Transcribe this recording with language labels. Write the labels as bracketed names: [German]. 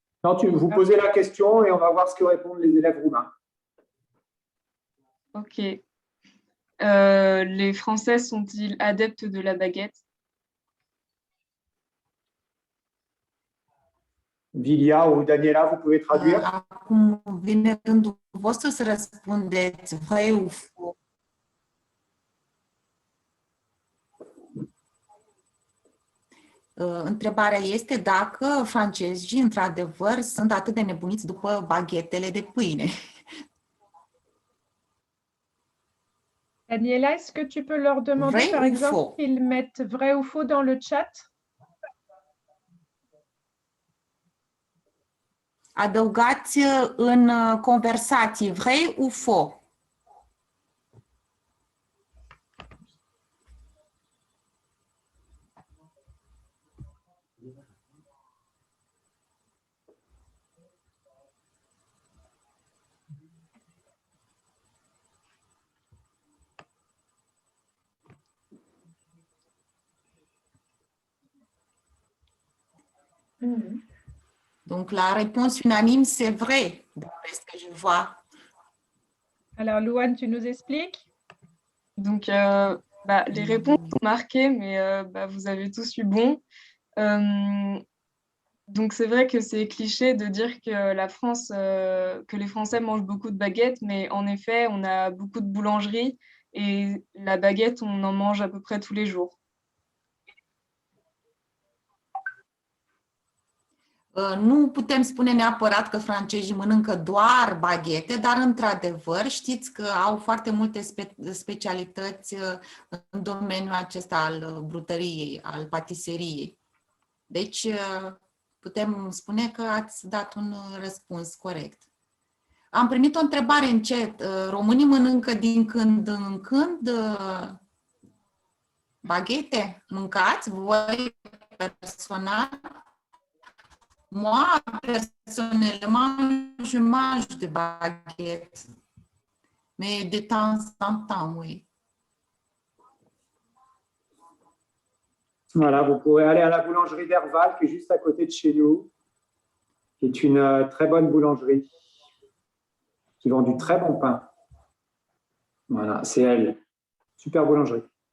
[French] Non, vous posez la question et on va voir ce que répondent les élèves roumains. Ok. Les Français sont-ils adeptes de la baguette? Vilia ou Daniela, vous pouvez traduire. [Romanian] Acum vine rândul vostru să răspundeți, [French] vrai ou faux. [Romanian] Întrebarea este dacă francezii, într-adevăr, sunt atât de nebuniți după baghetele de pâine. [French] Daniela, est-ce que tu peux leur demander, Vrai par ou exemple, faux? qu'ils mettent vrai ou faux dans le chat? [Romanian] Adăugați în conversații, [French] vrai ou faux? Donc, la réponse unanime, c'est vrai, d'après ce que je vois. Alors, Louane, tu nous expliques? Donc, les réponses sont marquées, mais vous avez tous eu bon. Donc, c'est vrai que c'est cliché de dire que la France, que les Français mangent beaucoup de baguettes, mais en effet, on a beaucoup de boulangeries et la baguette, on en mange à peu près tous les jours. [Romanian] Nu putem spune neapărat că francezii mănâncă doar baghete, dar într-adevăr știți că au foarte multe specialități în domeniul acesta al brutăriei, al patiseriei. Deci putem spune că ați dat un răspuns corect. Am primit o întrebare în chat. Românii mănâncă din când în când baghete? Mâncați voi personal? [French] Moi, personnellement, je mange de baguettes, mais de temps en temps, oui. Voilà, vous pourrez aller à la boulangerie d'Herval, qui est juste à côté de chez nous, qui est une très bonne boulangerie, qui vend du très bon pain. Voilà, c'est elle. Super boulangerie.